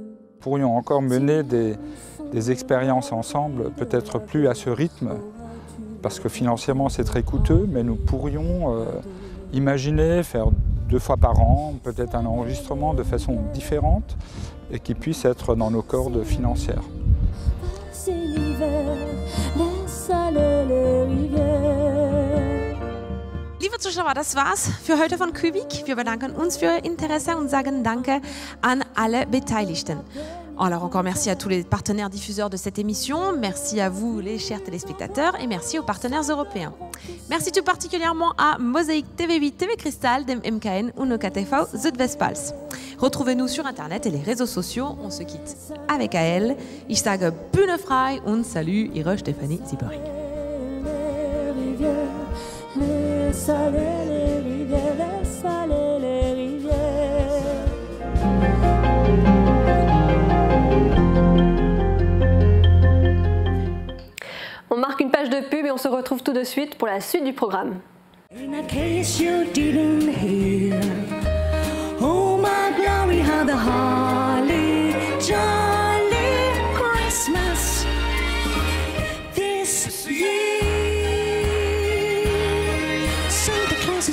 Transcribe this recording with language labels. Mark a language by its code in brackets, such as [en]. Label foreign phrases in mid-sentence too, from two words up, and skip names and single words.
[fr] Nous pourrions encore mener des expériences ensemble, peut-être plus à ce rythme, parce que financièrement c'est très coûteux, mais nous pourrions imaginer faire 2 fois par an, peut-être un enregistrement de façon différente et qui puisse être dans nos cordes financières. [de] Liebe Zuschauer, das war's für heute von Kubik. Wir bedanken uns für Ihr Interesse und sagen Danke an alle Beteiligten. [fr] Alors encore merci à tous les partenaires diffuseurs de cette émission, merci à vous les chers téléspectateurs et merci aux partenaires européens. Merci tout particulièrement à Mosaïque TV8, TV Cristal, [de] dem MKN und OKTV Südwestpfalz. [fr] Retrouvez-nous sur internet et les réseaux sociaux. On se quitte avec AL. [de] Ich sage Bühne frei und salut, Ihre Stéphanie Siebering. [fr] Laisse aller les rivières, laisse aller les rivières. On marque une page de pub et on se retrouve tout de suite pour la suite du programme. [en] In case you didn't hear, oh my glory, how the holly jolly Christmas this year. Santa